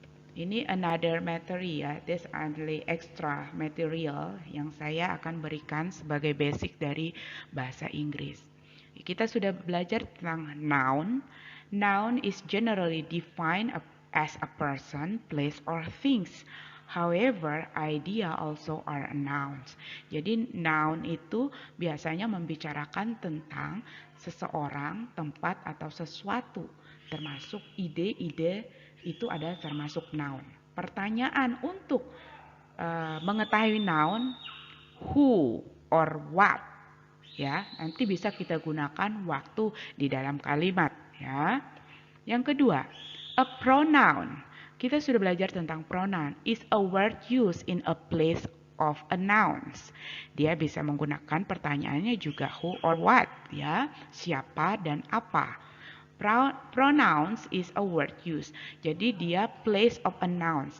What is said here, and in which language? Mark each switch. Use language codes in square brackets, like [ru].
[id] Ini another materi ya, [en] this only extra material [id] yang saya akan berikan sebagai basic dari bahasa Inggris. Kita sudah belajar tentang noun. [en] Noun is generally defined as a person, place, or things. However, idea also are nouns. [id] Jadi noun itu biasanya membicarakan tentang seseorang, tempat, atau sesuatu, termasuk ide-ide itu adalah termasuk noun. Pertanyaan untuk mengetahui noun, [en] who or what [id] ya, nanti bisa kita gunakan waktu di dalam kalimat ya. Yang kedua, a pronoun. Kita sudah belajar tentang pronoun. [en] Is a word used in a place of a nouns. [id] Dia bisa menggunakan pertanyaannya juga [en] who or what [id] ya, siapa dan apa. [en] Pronouns is a word used. [id] Jadi dia place of a nouns.